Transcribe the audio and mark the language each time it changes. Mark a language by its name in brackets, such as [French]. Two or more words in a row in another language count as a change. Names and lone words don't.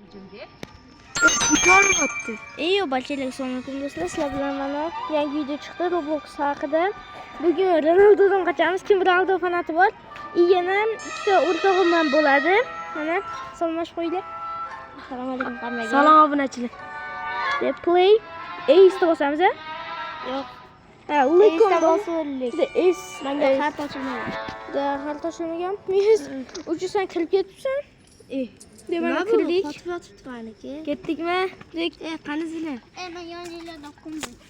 [Uzbek] Ko'ryapti. Ey, barchalarga assalomu alaykum do'stlar. Sizlar bilan mana yangi video chiqdi Roblox haqida. Bugun Ronaldodan qochamiz. Kim Ronaldo fanati bor? Yana ikkita o'rtog'im ham bo'ladi. Mana salomlashib qo'yinglar. Assalomu alaykum qaramaga. Salom obunachilar. [English] The play Ace [Uzbek] bosamiz a? Yo'q. Ha, Lecom bosillik. [English] The Ace. [Uzbek] Menga xat ochilmagan. Da xat ochilmagan. Mes uchisan kirib ketibsan. Demana kirdik. Qotib yotibdi maniki. Ketdikmi? Qani sizlar? Men yoningizda qoldim.